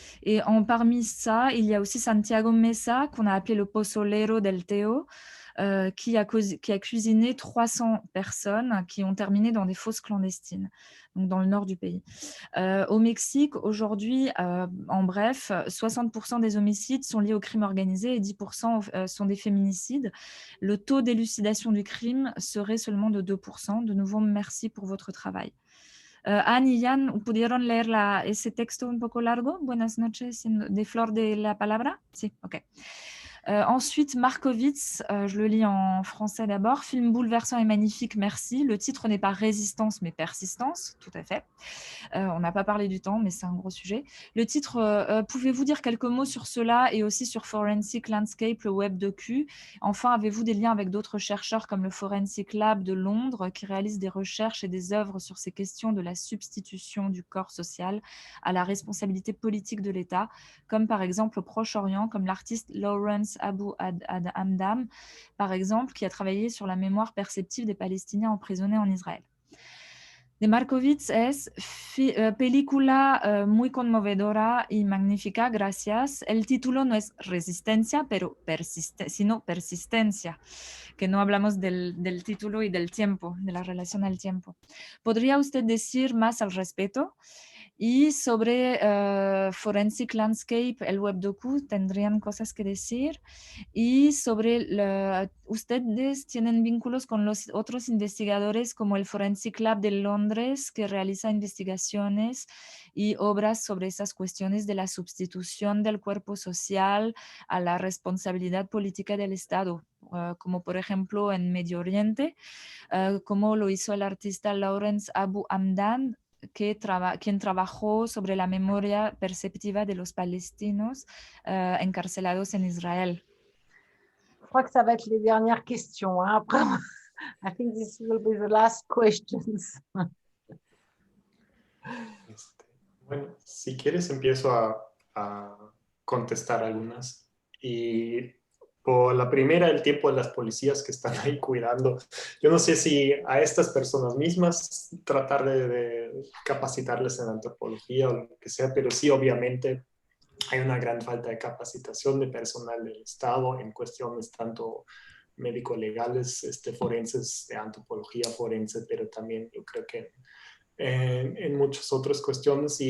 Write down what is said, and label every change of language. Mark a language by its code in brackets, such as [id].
[fr] Et parmi ça, il y a aussi Santiago Mesa, qu'on a appelé le Pozolero del Teo, qui a cuisiné 300 personnes qui ont terminé dans des fosses clandestines, donc dans le nord du pays. Au Mexique, aujourd'hui, en bref, 60% des homicides sont liés au crime organisé et 10% sont des féminicides. Le taux d'élucidation du crime serait seulement de 2%. De nouveau, merci pour votre travail. [es] Anne y Jan, ¿pudieron leer ese texto un poco largo? Buenas noches, de Flor de la Palabra. Sí, ok. [fr] Ensuite, Markowitz, je le lis en français d'abord. Film bouleversant et magnifique, merci. Le titre n'est pas Résistance, mais Persistance, tout à fait. On n'a pas parlé du temps, mais c'est un gros sujet. Le titre, pouvez-vous dire quelques mots sur cela et aussi sur Forensic Landscape, le web docu? Enfin, avez-vous des liens avec d'autres chercheurs comme le Forensic Lab de Londres qui réalisent des recherches et des œuvres sur ces questions de la substitution du corps social à la responsabilité politique de l'État, comme par exemple au Proche-Orient, comme l'artiste Lawrence Abu Hamdam, par exemple, qui a travaillé sur la mémoire perceptive des Palestiniens emprisonnés en Israël. [es] De Markowitz es película muy conmovedora y magnífica, gracias. El título no es Resistencia, pero sino Persistencia, que no hablamos del título y del tiempo, de la relación al tiempo. ¿Podría usted decir más al respecto? Y sobre Forensic Landscape, el web docu, ¿tendrían cosas que decir? Y sobre, ¿ustedes tienen vínculos con los otros investigadores como el Forensic Lab de Londres, que realiza investigaciones y obras sobre esas cuestiones de la sustitución del cuerpo social a la responsabilidad política del Estado, como por ejemplo en Medio Oriente, como lo hizo el artista Lawrence Abu Hamdan, quien trabajó sobre la memoria perceptiva de los palestinos encarcelados en Israël. [fr] Je crois que ça va être les dernières questions. Hein. Après, [en] I think this will be the last questions. [es] Bueno, si quieres empiezo a contestar algunas. Y por la primera, el tiempo de las policías que están ahí cuidando. Yo no sé si a estas personas mismas tratar de capacitarles en antropología o lo que sea, pero sí, obviamente, hay una gran falta de capacitación de personal del Estado en cuestiones tanto médico-legales, forenses, de antropología forense, pero también yo creo que en muchas otras cuestiones.